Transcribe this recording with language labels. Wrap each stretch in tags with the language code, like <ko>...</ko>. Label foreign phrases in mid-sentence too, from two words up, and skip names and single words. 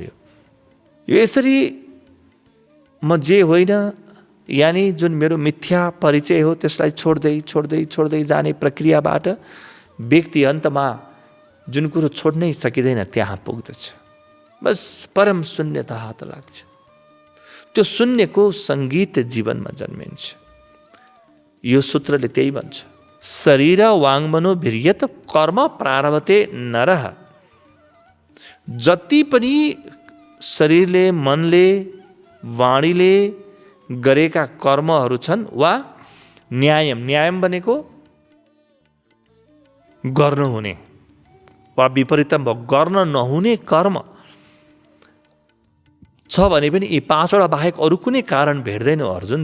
<ne>यो यसरी म जे होइन यानी जुन मेरो मिथ्या परिचय हो त्यसलाई छोड्दै छोड्दै छोड्दै जाने प्रक्रियाबाट व्यक्ति अन्तमा जुन कुरो छोड्नै सकिँदैन त्यहाँ पुग्दछ। बस परम शून्यता हात लाग्छ। त्यो शून्यको सङ्गीत जीवनमा जन्मिन्छ। यो सूत्रले त्यही भन्छ,</ne> <sa>शरीर वाङ्मनो भिर्यत कर्म प्रारभते नरः।</sa> <ne>जति पनि शरीरले मनले वाणीले गरेका कर्महरू छन् वा न्यायम, न्यायम भनेको गर्नु हुने वा विपरीतम गर्न नहुने कर्म छ भने पनि यी 5 वटा बाहेक अरू कुनै कारण भेट्दैनौ अर्जुन।</ne>